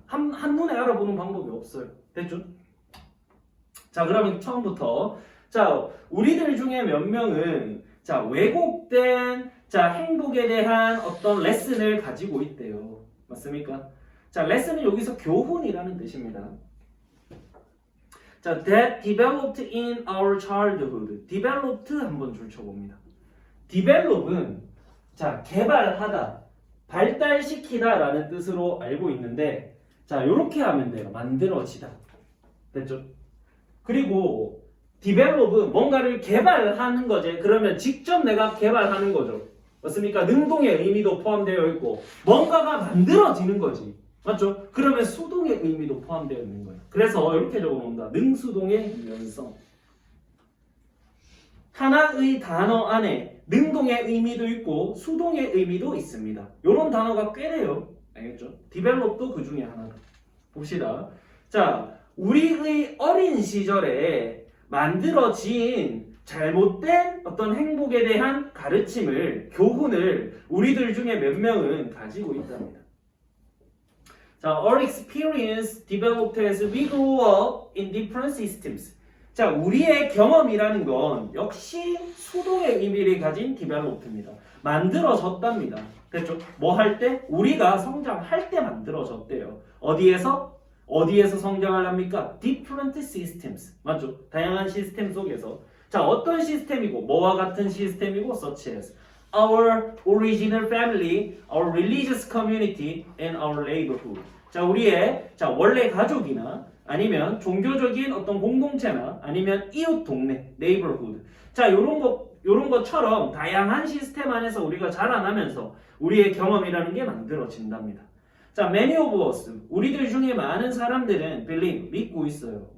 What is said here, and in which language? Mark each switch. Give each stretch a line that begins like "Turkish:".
Korean: 한눈에 알아보는 방법이 없어요. 됐죠? 자 그러면 처음부터 자 우리들 중에 몇 명은 자 왜곡된 자 행복에 대한 어떤 레슨을 가지고 있대요. 맞습니까? 자 레슨은 여기서 교훈이라는 뜻입니다.
English: 자, that developed in our childhood.
Korean: developed 한번 줄쳐봅니다. develop은 자, 개발하다, 발달시키다 라는 뜻으로 알고 있는데 자, 요렇게 하면 돼요. 만들어지다. 됐죠? 그리고 develop은 뭔가를 개발하는 거지. 그러면 직접 내가 개발하는 거죠. 맞습니까? 능동의 의미도 포함되어 있고 뭔가가 만들어지는 거지. 맞죠? 그러면 수동의 의미도 포함되어 있는 거예요. 그래서 이렇게 적어놓는다. 능수동의 유연성. 하나의 단어 안에 능동의 의미도 있고 수동의 의미도 있습니다. 이런 단어가 꽤 돼요. 알겠죠? 디벨롭도 그 중에 하나다. 봅시다. 자, 우리의 어린 시절에 만들어진 잘못된 어떤 행복에 대한 가르침을, 교훈을 우리들 중에 몇 명은 가지고 있답니다.
English: 자, our experience developed as we grew up in different systems.
Korean: 자, 우리의 경험이라는 건 역시 수동의 의미를 가진 developed입니다. 만들어졌답니다. 됐죠? 뭐 할 때? 우리가 성장할 때 만들어졌대요. 어디에서 성장을 합니까?
English: different systems.
Korean: 맞죠? 다양한 시스템 속에서. 자, 어떤 시스템이고, 뭐와 같은 시스템이고,
English: such as our original family, our religious community, and our neighborhood.
Korean: 자, 우리의 원래 가족이나 아니면 종교적인 어떤 공동체나 아니면 이웃 동네, neighborhood. 자, 요런 것처럼 다양한 시스템 안에서 우리가 자라나면서 우리의 경험이라는 게 만들어진답니다. 자,
English: many of us,
Korean: 우리들 중에 많은 사람들은 believe, 믿고 있어요.